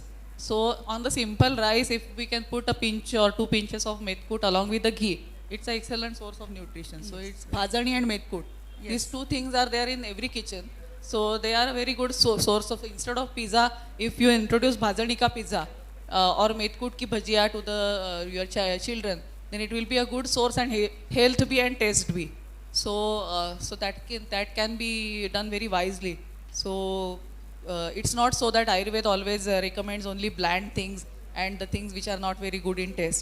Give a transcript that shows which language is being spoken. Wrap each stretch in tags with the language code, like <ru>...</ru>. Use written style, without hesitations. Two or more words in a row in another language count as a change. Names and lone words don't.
<en>So on the simple rice, if we can put a pinch or 2 pinches of Medcoot along with the ghee, it's an excellent source of nutrition. So it's bhajani and Medcoot. Yes. These two things are there in every kitchen. So they are a very good source of, instead of pizza, if you introduce</en> <hi>bhajani ka pizza</hi> <en>or</en> <hi>Medcoot ki bhajia</hi> <en>to the your children, then it will be a good source and health be and taste be. So so that can be done very wisely. So it's not so that Ayurveda always recommends only bland things and the things which are not very good in taste.</en>